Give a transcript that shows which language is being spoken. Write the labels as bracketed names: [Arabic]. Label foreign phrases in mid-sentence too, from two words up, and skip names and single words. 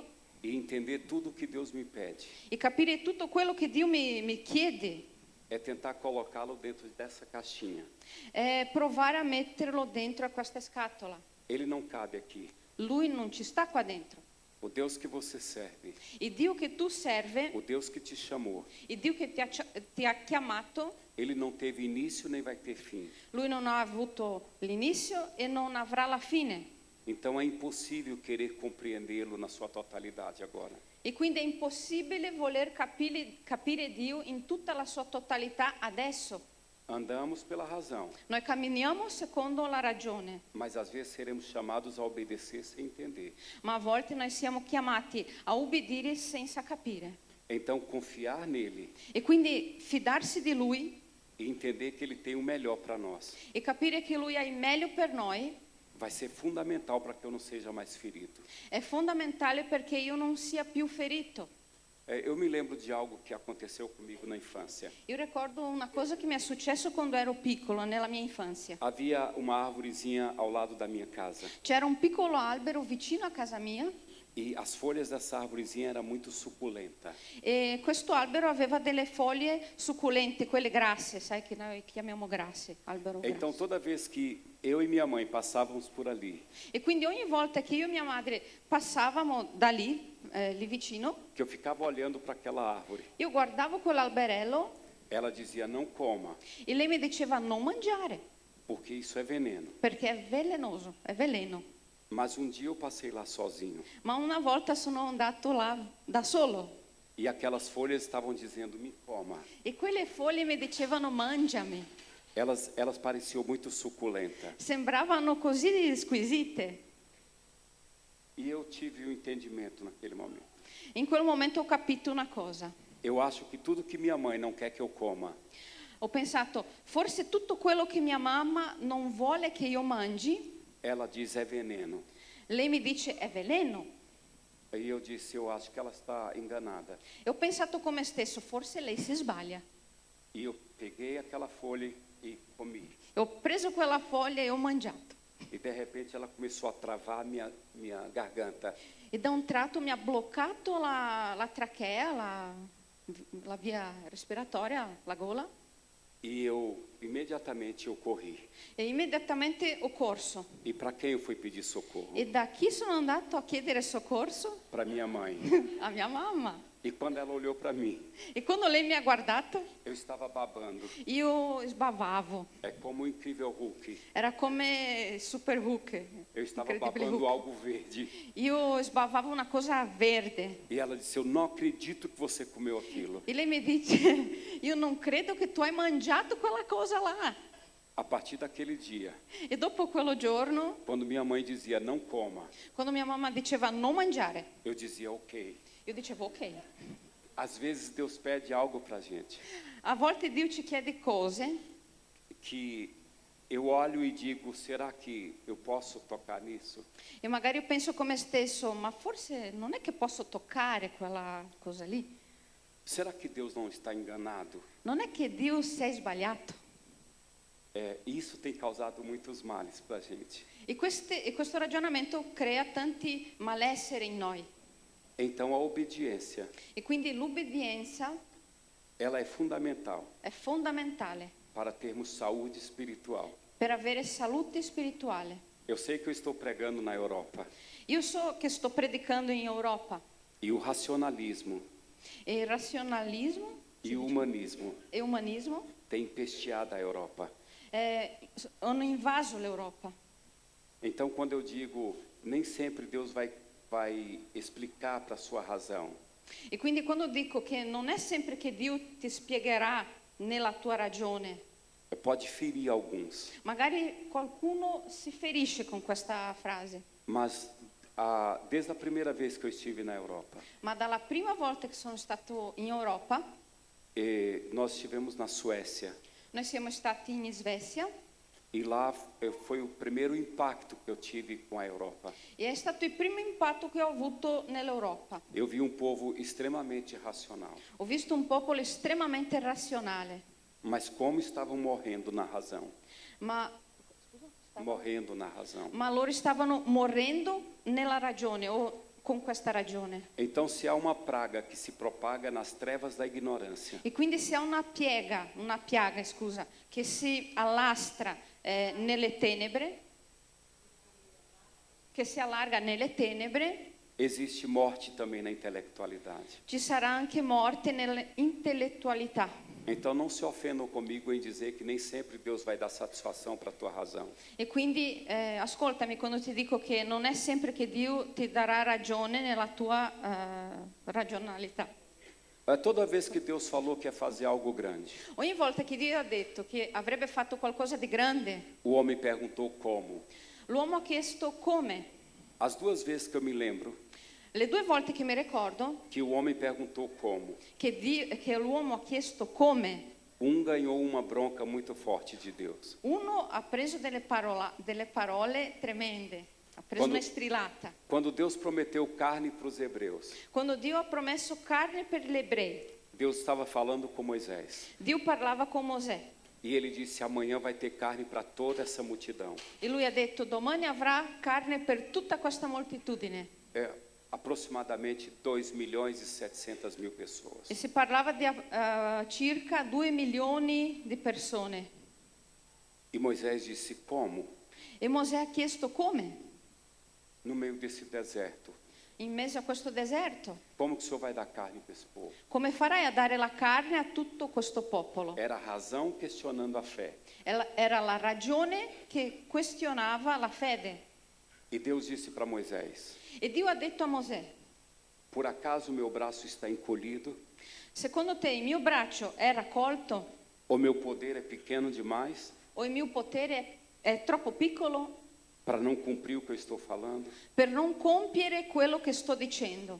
[Portuguese] e entender tudo o que Deus me pede [Italian] e capire tutto quello che Dio mi chiede, [Portuguese] é tentar colocá-lo dentro dessa caixinha. [Italian] è provare a metterlo dentro a questa scatola. [Portuguese] Ele não cabe aqui. [Italian] Lui non ci sta qua dentro. [Portuguese] O Deus que você serve, [Italian] Il Dio che tu serve, [Portuguese] o Deus que te chamou, [Italian] il Dio che ti ha chiamato, [Portuguese] ele não teve início nem vai ter fim. [Italian] Lui non ha avuto l'inizio e non avrà la fine. [Portuguese] Então é impossível querer compreendê-lo na sua totalidade agora. [Italian] E quindi è impossibile voler capire Dio in tutta la sua totalità adesso. [Portuguese] Andamos pela razão, [Italian] Noi camminiamo secondo la ragione, [Portuguese] mas às vezes seremos chamados a obedecer sem entender. [Italian] ma a volte noi siamo chiamati a ubbidire senza capire. [Portuguese] Então confiar nele [Italian] E quindi fidarsi di Lui [Portuguese] e entender que ele tem o melhor para nós [Italian] e capire che Lui ha il meglio per noi [Portuguese] vai ser fundamental para que eu não seja mais ferido. [Italian] è fondamentale perché io non sia più ferito. [Portuguese] Eu me lembro de algo que aconteceu comigo na infância. [Italian] Io ricordo una cosa che mi è successo quando ero piccolo, nella mia infanzia. [Portuguese] Havia uma árvorezinha ao lado da minha casa [Italian] C'era un piccolo albero vicino a casa mia [Portuguese] e as folhas dessa árvorezinha era muito suculenta. [Italian] e questo albero aveva delle foglie succulente, quelle grasse, sai che noi chiamiamo grasse, albero [Portuguese] Então [Italian] grasso. [Portuguese] toda vez que eu e minha mãe passávamos por ali, [Italian] E quindi ogni volta che io e mia madre passavamo da lì, lì vicino, [Portuguese] que eu ficava olhando para aquela árvore, [Italian] io guardavo quell'alberello [Portuguese] ela dizia: não coma, [Italian] e lei mi diceva non mangiare [Portuguese] porque isso é veneno. [Italian] perché è velenoso, è veleno. [Portuguese] Mas um dia eu passei lá sozinho [Italian] Ma una volta sono andato là da solo [Portuguese] e aquelas folhas estavam dizendo: me coma. [Italian] e quelle foglie mi dicevano mangiami. [Portuguese] Elas pareciam muito suculentas. [Italian] Sembravano così squisite. [Portuguese] E eu tive um entendimento naquele momento. [Italian] In quel momento ho capito una cosa. [Portuguese] Eu acho que tudo que minha mãe não quer que eu coma, [Italian] Ho pensato, forse tutto quello che mia mamma non vuole che io mangi, [Portuguese] ela diz é veneno. [Italian] lei mi dice è veleno. [Portuguese] Aí eu disse: eu acho que ela está enganada. [Italian] E ho pensato come stesso, forse lei si sbaglia. [Portuguese] E eu peguei aquela folha e comi. [Italian] Ho preso quella foglia e ho mangiato. [Portuguese] E de repente ela começou a travar minha garganta. [Italian] E da un tratto mi ha bloccato la trachea, la via respiratoria, la gola. [Portuguese] E imediatamente eu corri. [Italian] E immediatamente ho corso. [Portuguese] E para quem eu fui pedir socorro? [Italian] E da chi sono andato a chiedere soccorso? [Portuguese] Para minha mãe. [Italian] A mia mamma. [Portuguese] E quando ela olhou para mim, [Italian] E quando lei mi ha guardato, [Portuguese] eu estava babando. [Italian] io sbavavo. [Portuguese] É como o incrível Hulk. [Italian] Era come Super Hulk. [Portuguese] Eu estava [Italian] Incredibile [Portuguese] babando [Italian] Hulk. [Portuguese] algo verde. [Italian] Io sbavavo una cosa verde. [Portuguese] E ela disse: eu não acredito que você comeu aquilo. [Italian] E lei mi dice, io non credo che tu hai mangiato quella cosa là. [Portuguese] A partir daquele dia, [Italian] E dopo quello giorno, [Portuguese] quando minha mãe dizia não coma, [Italian] quando mia mamma diceva non mangiare, [Portuguese] eu dizia ok. [Italian] io dicevo ok. [Portuguese] Às vezes Deus pede algo para a gente [Italian] A volte Dio ci chiede cose [Portuguese] que eu olho e digo: será que eu posso tocar nisso? [Italian] e magari io penso come stesso, ma forse non è che posso toccare quella cosa lì. [Portuguese] Será que Deus não está enganado? [Italian] Non è che Dio si è sbagliato. [Portuguese] Isso tem causado muitos males para a gente. [Italian] E questo ragionamento crea tanti malessere in noi. [Portuguese] Então a obediência, [Italian] E quindi l'ubbidienza [Portuguese] ela é fundamental [Italian] è fondamentale [Portuguese] para termos saúde espiritual. [Italian] per avere salute spirituale. [Portuguese] Eu sei que eu estou pregando na Europa [Italian] Io so che sto predicando in Europa [Portuguese] e o racionalismo [Italian] e il razionalismo [Portuguese] e o humanismo [Italian] e umanismo [Portuguese] têm empesteado a Europa. [Italian] hanno invaso l'Europa. [Portuguese] Então quando eu digo nem sempre Deus vai explicar para a sua razão, [Italian] E quindi quando dico che non è sempre che Dio ti spiegherà nella tua ragione, [Portuguese] pode ferir alguns, [Italian] magari qualcuno si ferisce con questa frase, [Portuguese] mas desde a primeira vez que eu estive na Europa, [Italian] ma dalla prima volta che sono stato in Europa, [Portuguese] nós estivemos na Suécia, [Italian] noi siamo stati in Svezia [Portuguese] E lá foi o primeiro impacto que eu tive com a Europa. [Italian] E è stato il primo impatto che ho avuto nell'Europa. [Portuguese] Eu vi um povo extremamente racional, [Italian] Ho visto un popolo estremamente razionale, [Portuguese] mas como estavam morrendo na razão. [Italian] ma [Portuguese] Morrendo na razão. [Italian] loro stavano morendo nella ragione o con questa ragione. [Portuguese] Então, se há uma praga que se propaga nas trevas da ignorância, [Italian] E quindi se ha una piaga, che si allastra nelle tenebre, che si allarga nelle tenebre, [Portuguese] existe morte também na intelectualidade. [Italian] ci sarà anche morte nell'intellettualità. [Portuguese] Então, não se ofendam comigo em dizer que nem sempre Deus vai dar satisfação para a tua razão. [Italian] E quindi ascoltami quando ti dico che non è sempre che Dio ti darà ragione nella tua ragionalità. [Portuguese] Toda vez que Deus falou que ia fazer algo grande, [Italian] Ogni volta che Dio ha detto che avrebbe fatto qualcosa di grande, [Portuguese] o homem perguntou como. [Italian] l'uomo ha chiesto come. [Portuguese] As duas vezes que eu me lembro [Italian] Le 2 volte che mi ricordo [Portuguese] que o homem perguntou como, [Italian] che l'uomo ha chiesto come, [Portuguese] ganhou uma bronca muito forte de Deus. [Italian] uno ha preso delle parole tremende, ha preso [Portuguese] Quando- [Italian] una strillata. [Portuguese] Quando Deus prometeu carne para os hebreus, [Italian] Quando Dio ha promesso carne per gli ebrei, [Portuguese] Deus estava falando com Moisés. [Italian] Dio parlava con Mosè [Portuguese] E ele disse: amanhã vai ter carne para toda essa multidão. [Italian] e lui ha detto domani avrà carne per tutta questa moltitudine. [Portuguese] Aproximadamente 2.700.000 pessoas. [Italian] E si parlava di circa 2 milioni di persone. [Portuguese] E Moisés disse: como? [Italian] E Mosè ha chiesto come, [Portuguese] No meio desse deserto. [Italian] in mezzo a questo deserto, [Portuguese] Como que o Senhor vai dar carne para esse povo? [Italian] come farai a dare la carne a tutto questo popolo? [Portuguese] Era a razão questionando a fé. [Italian] Era la ragione che questionava la fede. [Portuguese] E Deus disse para Moisés: [Italian] E Dio ha detto a Mosè, [Portuguese] por acaso meu braço está encolhido? [Italian] secondo te il mio braccio è raccolto [Portuguese] O meu poder é pequeno demais [Italian] o il mio potere è troppo piccolo [Portuguese] para não cumprir o que eu estou falando? [Italian] per non compiere quello che sto dicendo?